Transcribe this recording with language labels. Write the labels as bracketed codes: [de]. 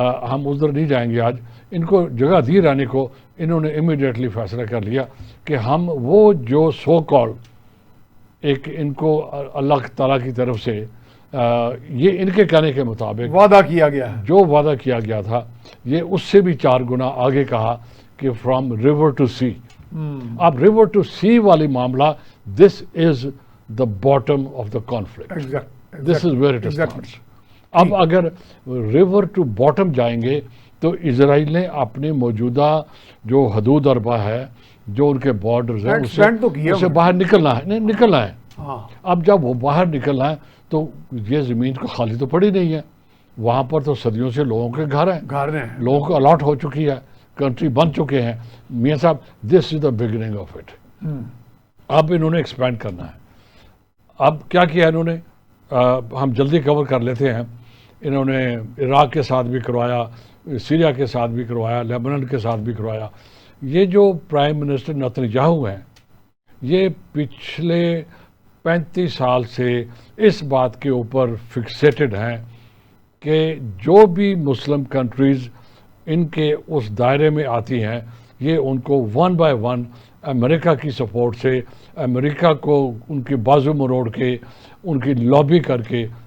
[ur] ہم ادھر نہیں جائیں گے آج. ان کو جگہ دی رہنے کو انہوں نے امیڈیٹلی فیصلہ کر لیا کہ ہم وہ جو سو کال ایک ان کو اللہ تعالیٰ کی طرف سے یہ ان کے کہنے کے مطابق وعدہ کیا گیا جو وعدہ کیا گیا تھا یہ اس سے بھی 4 گنا آگے کہا کہ [en] From river to sea. اب river to sea [ur] والی معاملہ [en] This is the bottom of the conflict. This is where it starts. [ur] اب اگر ریور ٹو باٹم جائیں گے تو اسرائیل نے اپنے موجودہ جو حدود اربا ہے جو ان کے بارڈرز ہیں اسے باہر نکلنا ہے. اب جب وہ باہر نکلنا ہے تو یہ زمین کو خالی تو پڑی نہیں ہے. وہاں پر تو صدیوں سے لوگوں کے گھر ہیں لوگوں کو الاٹ ہو چکی ہے کنٹری بن چکے ہیں. [en] میاں صاحب this is the beginning of it. [ur] اب انہوں نے ایکسپینڈ کرنا ہے. اب کیا کیا انہوں نے ہم جلدی کور کر لیتے ہیں. انہوں نے عراق کے ساتھ بھی کروایا سیریا کے ساتھ بھی کروایا لیبنان کے ساتھ بھی کروایا. یہ جو پرائم منسٹر نتنیاہو ہیں یہ پچھلے 35 سال سے اس بات کے اوپر فکسیٹڈ ہیں کہ جو بھی مسلم کنٹریز ان کے اس دائرے میں آتی ہیں یہ ان کو 1 بائی 1 امریکہ کی سپورٹ سے امریکہ کو ان کے بازو مروڑ کے ان کی لابی کر کے